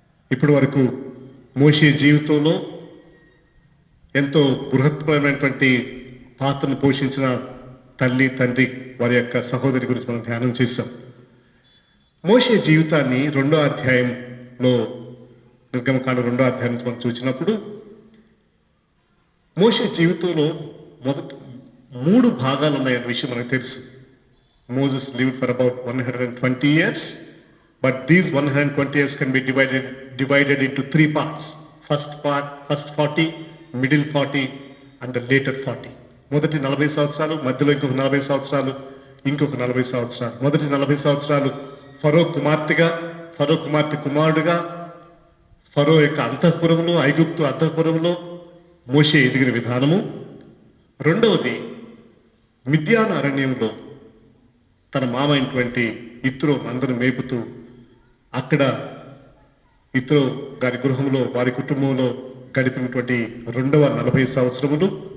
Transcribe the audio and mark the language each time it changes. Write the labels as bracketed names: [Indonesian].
[Telugu] ఇప్పటి వరకు మోషే జీవితంలో ఎంతో బృహత్పరమైనటువంటి పాత్రను పోషించిన తల్లి, తండ్రి, వారి యొక్క సహోదరి గురించి మనం ధ్యానం చేశాం. మోషే జీవితాన్ని 2వ అధ్యాయంలో, నిర్గమకాండ 2వ అధ్యాయం నుంచి మనం చూసినప్పుడు, మోషే జీవితంలో మొదటి 3 భాగాలు ఉన్నాయన్న విషయం మనకు తెలుసు. [English] Moses lived for about 120 years, but these 120 years can be divided into 3 parts. First 40, middle 40 and the later 40. [Telugu] మొదటి 40 సంవత్సరాలు, మధ్యలో ఇంకొక 40 సంవత్సరాలు, ఇంకొక 40 సంవత్సరాలు. మొదటి 40 సంవత్సరాలు ఫరో కుమార్తె కుమారుడుగా ఫరో యొక్క అంతఃపురంలో, ఐగుప్తు అంతఃపురంలో మోషే ఎదిగిన విధానము. రెండవది మిద్యాను అరణ్యంలో తన మామ అయినటువంటి ఇత్రో అందరూ మేపుతూ అక్కడ ఇత్రో గారి గృహంలో, వారి కుటుంబంలో గడిపినటువంటి 40 సంవత్సరములు.